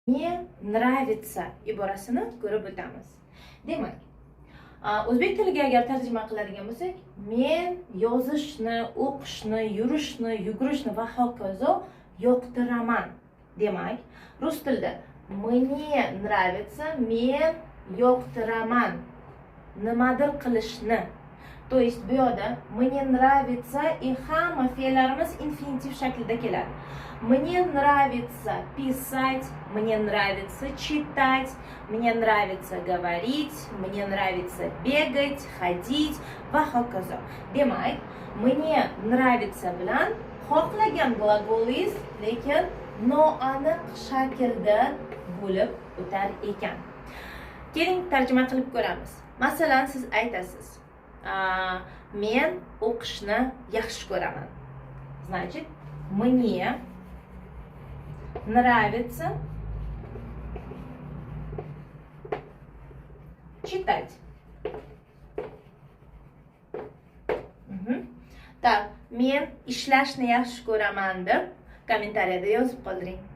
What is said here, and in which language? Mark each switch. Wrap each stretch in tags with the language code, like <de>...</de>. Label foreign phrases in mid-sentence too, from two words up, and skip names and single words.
<ru>Мне нравится</ru> <uz>iborasini ko'rib o'tamiz. Demak, o'zbek tiliga agar tarjima qiladigan bo'lsak, men yozishni, o'qishni, yurishni, yugurishni va hokazo yoqtiraman. Demak, rus tilida</uz> <ru>мне нравится,</ru> <uz>men yoqtiraman nimadir qilishni.</uz> <ru>То есть</ru> <uz>bu yerda</uz> <ru>мне нравится и</ru> <uz>hamma fe'llarimiz infinitiv shaklida keladi.</uz> <ru>Мне нравится писать, мне нравится читать, мне нравится говорить, мне нравится бегать, ходить</ru> <uz>va hokazo. Demak,</uz> <ru>мне нравится</ru> <uz>bilan xohlagan gлаголingiz lekin noaniq shaklda bo'lib o'tar ekan. Keling tarjima qilib ko'ramiz. Masalan, siz aytasiz: men o'qishni yaxshi ko'raman.</uz> <ru>Значит, мне нравится читать. Так,</ru> <uz>men ishlashni yaxshi ko'raman deb kommentariyada yozib qoldiring.</uz>